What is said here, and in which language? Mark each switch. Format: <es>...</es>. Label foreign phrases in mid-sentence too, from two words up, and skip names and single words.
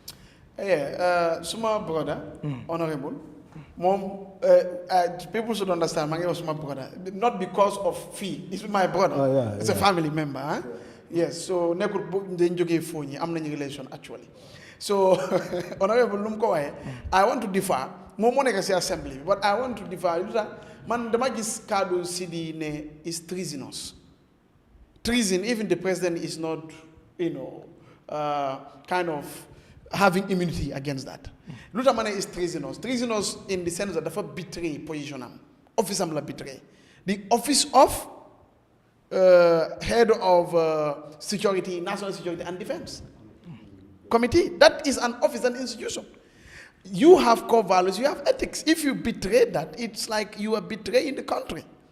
<wo>noonu suma</wo> <en>brother honorable moom people should understand</en> <wo>maa ngi wax suma</wo> <en>brother not because of fee it's my brother it's a family member yes so</en> <wo>nekkul dañ jógee foo ñi am nañu</wo> <en>relation actually so honorable</en> <wo>lu mu ko waxee</wo> <en>I want to differ</en> <wo>moom moo nekk si</wo> <en>assembly but I want to differ</en> <wo>lu tax man dama gis kaddu</wo> <en>Seedy ne is treasonous treason even the president is not kind of having immunity against that</en> <wo>lu tax ma ne</wo> <en>is treasonous in the sense that dafa betray position am office</en> <wo>am la</wo> <en>betray the office of head of security national security and defense committee that is an office and institution. You have core values, you have ethics. If you betray that, it's like you are betraying the country.</en>